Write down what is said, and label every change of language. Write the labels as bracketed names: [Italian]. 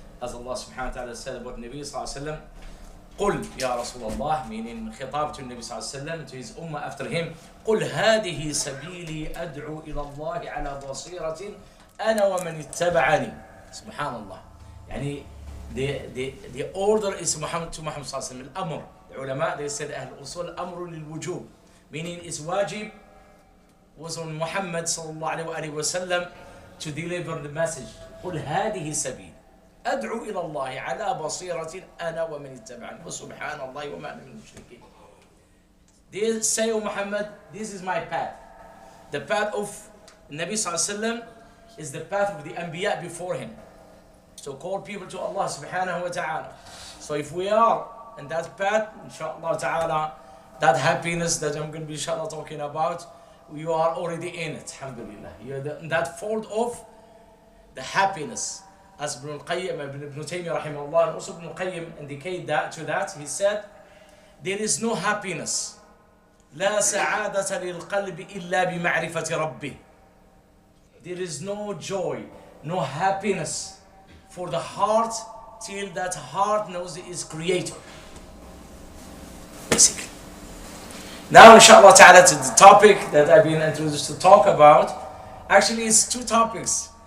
[English] As Allah subhanahu wa ta'ala said about Nabi sallallahu alayhi wa sallam, [Arabic] قل يا رسول الله, [English] meaning خطاب to Nabi صلى الله عليه وسلم, to his ummah after him, [Arabic] قل هذه سبيلي أدعو إلى الله على بصيرة أنا ومن اتبعني. سبحان الله. [English] يعني the order is Muhammad to Muhammad صلى الله عليه وسلم. الأمر, the ulama, they said [Arabic] أهل الأصول الأمر للوجوب, [English] meaning it's wajib was on Muhammad صلى الله عليه وسلم to deliver the message. [Arabic] قل هذه سبيل أدعو إلى الله على بصيرة أنا ومن اتبعني وسبحان الله وما أنا من المشركين. [English] They say, O Muhammad, this is my path. The path of Nabi sallallahu alaihi wasallam is the path of the Anbiya before him. So call people to Allah subhanahu wa ta'ala. So if we are in that path, inshallah ta'ala, that happiness that I'm going to be inshallah talking about, you are already in it, alhamdulillah. You're in that fold of the happiness. As Ibn Taymiyyah rahimahullah, and also Ibn Qayyim indicate that to that, he said, there is no happiness. [Arabic] لا سعادة للقلب إلا بمعرفة ربه. [English] There is no joy, no happiness for the heart till that heart knows its creator. Basically. Now, inshallah ta'ala, to the topic that I've been introduced to talk about, actually it's two topics.